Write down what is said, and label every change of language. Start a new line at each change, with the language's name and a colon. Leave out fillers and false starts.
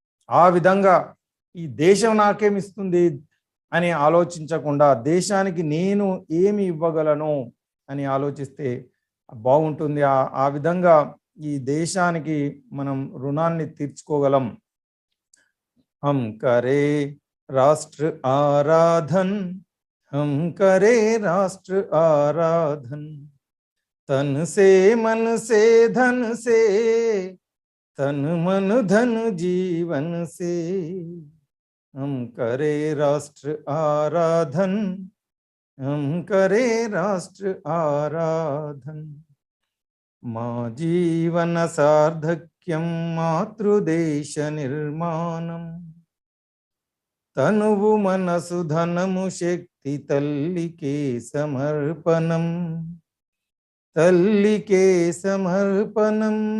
Telugu: ఆ విధంగా ఈ దేశం నాకేమిస్తుంది అని ఆలోచించకుండా దేశానికి నేను ఏమి ఇవ్వగలను అని ఆలోచిస్తే బాగుంటుంది. ఆ విధంగా ఈ దేశానికి మనం రుణాన్ని తీర్చుకోగలం.
Hindi: हम करे राष्ट्र आराधन, हम करे राष्ट्र आराधन, तन से मन से धन से, तन मन धन जीवन से, हम करे राष्ट्र आराधन, हम करे राष्ट्र आराधन.
Telugu: మా జీవన సార్థక్యం మాతృదేశ నిర్మాణం, తనువు మనసు ధనము శక్తి తల్లికే సమర్పణం, తల్లికే సమర్పణం.